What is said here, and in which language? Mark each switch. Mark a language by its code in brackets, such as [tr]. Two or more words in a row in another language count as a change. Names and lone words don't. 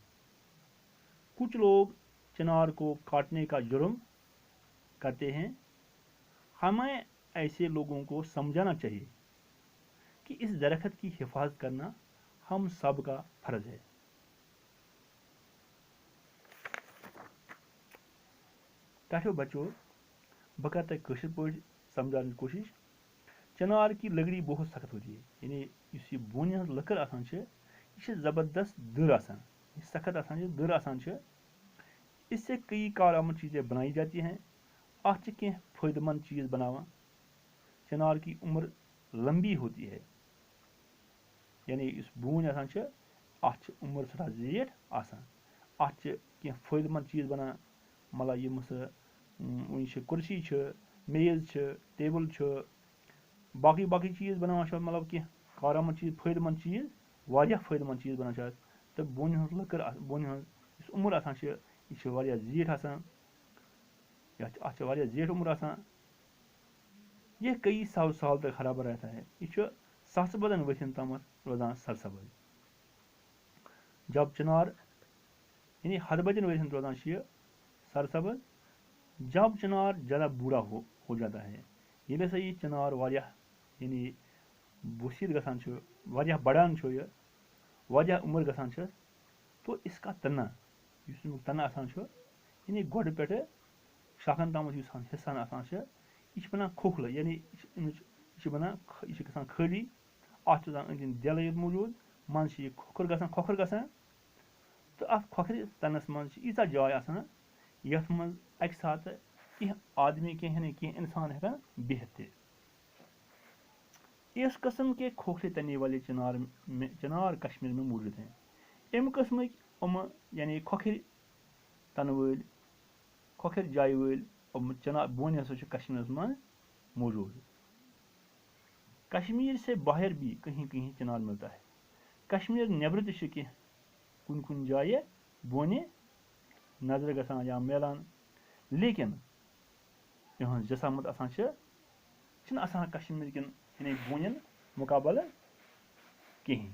[ur] کچھ لوگ چنار کو کاٹنے کا جرم کرتے ہیں. ہمیں ایسے لوگوں کو سمجھانا چاہیے کہ اس درخت کی حفاظت کرنا ہم سب کا فرض ہے. تاکہ بچوں، [ks] بہٕ کرٕ تۄہہِ کٲشِر پٲٹھۍ سمجھاونٕچ کوٗشِش. [ur] چنار کی لکڑی بہت سخت ہوتی ہے. [ks] یعنی یُس یہِ بونہِ ہٕنٛز لٔکٕر آسان چھِ یہِ چھِ زبردست دٔر آسان. یہِ سخت آسان چھِ، دٔر آسان چھِ. [ur] اس سے کئی کارآمد چیزیں بنائی جاتی ہیں. [ks] اتھ چھِ کینٛہہ فٲیدٕ مند چیز بناوان. [ur] چنار کی عمر لمبی ہوتی ہے. [ks] یعنی یُس بوٗنۍ آسان چھِ اتھ چھِ عمر سٮ۪ٹھاہ زیٖٹھ آسان. اتھ چھِ کینٛہہ فٲیدٕ مند چیز بنان، مطلب یِم سُہ وٕنۍ چھِ کُرسی چھِ، میز چھِ، ٹیبل چھُ، باقٕے چیز بناوان چھِ، مطلب کینٛہہ کارآمد چیز، فٲیدٕ مند چیز، واریاہ فٲیدٕ مند چیز بنان چھِ اتھ. تہٕ بونہِ ہٕنٛز لٔکٕر، بونہِ ہٕنٛز یُس عمر آسان چھِ یہِ چھِ واریاہ زیٖٹھ آسان. اتھ چھِ واریاہ زیٹھ عمر آسان. [ur] یہ کئی سو سال تک ہرا بھرا رہتا ہے. [ks] یہ چھُ ساسہٕ بٔدن ؤتھِن تامتھ روزان سرسبز. جب چنار یعنی ہتہٕ بٔدین ؤرین روزان چھِ یہِ سرسبز. [ur] جب چنار زیادہ بوڑھا ہو جاتا ہے، [ks] ییٚلہِ ہسا یہِ چنار واریاہ یعنی بوسیٖد گژھان چھُ، واریاہ بڑان چھُ، یہِ واریاہ عمر گژھان چھس، [ur] تو اس کا تنا، [ks] یُس امیُک تنا آسان چھُ، یعنی گۄڈٕ پٮ۪ٹھٕ شاخن تامتھ یُس حصہن آسان چھُ، یہِ چھُ بنان کھوکھلہٕ. یعنی یہِ چھِ گژھان خٲلی. اتھ چھُ آسان أنٛدۍ أنٛدۍ دٮ۪لہٕ یوت موٗجوٗد، منٛزٕ چھِ یہِ کھۄکھر گژھان. تہٕ اتھ کھۄکھرِ تنس منٛز چھِ ییٖژاہ جاے آسان یتھ منٛز اکہِ ساتہٕ کینٛہہ آدمی، کینٛہہ انسان ہٮ۪کان بِہِتھ تہِ. [ur] اس قسم کے کھوکھلے تنے والے چنار کشمیر میں موجود ہیں. [ks] امہِ قٕسمٕکۍ یعنی کھۄکھرِ تنہٕ وٲلۍ کھوکھر جایہِ وٲلۍ چنار بونہِ ہسا چھِ کشمیرس منٛز موجود. [ur] کشمیر سے باہر بھی کہیں کہیں چنار ملتا ہے. [ks] کشمیر نیبر تہِ چھِ کینٛہہ کُنہِ کُنہِ جایہِ بونہِ نظرِ گژھان یا میلان, لیکن یِہٕنٛز جسامت آسان چھِنہٕ آسان کشمیٖر کٮ۪ن یعنی بونٮ۪ن مُقابلہٕ کِہیٖنۍ.